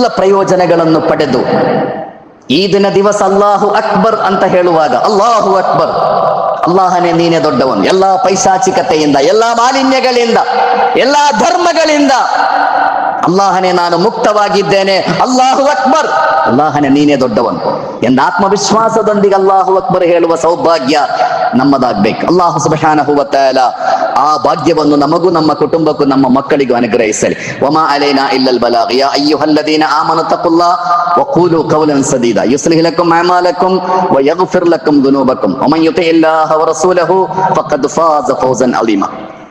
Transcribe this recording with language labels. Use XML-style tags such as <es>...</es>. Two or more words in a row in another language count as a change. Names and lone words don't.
<kn>ಪ್ರಯೋಜನಗಳನ್ನು ಪಡೆದು ಈ ದಿವಸ</kn> <ar>الله أكبر</ar> <kn>ಅಂತ ಹೇಳುವಾಗ,</kn> <ar>الله أكبر,</ar> <kn>ಅಲ್ಲಾಹನೇ ನೀನೇ ದೊಡ್ಡವನು, ಎಲ್ಲಾ ಪೈಶಾಚಿಕತೆಯಿಂದ, ಎಲ್ಲಾ ಮಾಲಿನ್ಯಗಳಿಂದ, ಎಲ್ಲಾ ಧರ್ಮಗಳಿಂದ ಅಲ್ಲಾಹನೇ ನಾನು ಮುಕ್ತವಾಗಿದ್ದೇನೆ,</kn> <ar>الله أكبر,</ar> <kn>ಅಲ್ಲಾಹನೇ ನೀನೇ ದೊಡ್ಡವನು ಎಂದ ಆತ್ಮವಿಶ್ವಾಸದೊಂದಿಗೆ</kn> <ar>الله أكبر</ar> <kn>ಹೇಳುವ ಸೌಭಾಗ್ಯ ನಮ್ಮದಾಗ್ಬೇಕು.</kn> <ar>الله سبحانه و تعالى</ar> <kn>ಆ ಭಾಗ್ಯವನ್ನು ನಮಗೂ, ನಮ್ಮ ಕುಟುಂಬಕ್ಕೂ, ನಮ್ಮ ಮಕ್ಕಳಿಗೂ ಅನುಗ್ರಹಿಸಲಿ.</kn> <ar>وما علينا إلا البلاغ. يا أيها الذين آمنوا اتقوا الله و قولوا قولا سديدا يصلح لكم أعمالكم و يغفر لكم ذنوبكم و من يطع الله و رسوله فقد فاز فوزا عظيما.</ar>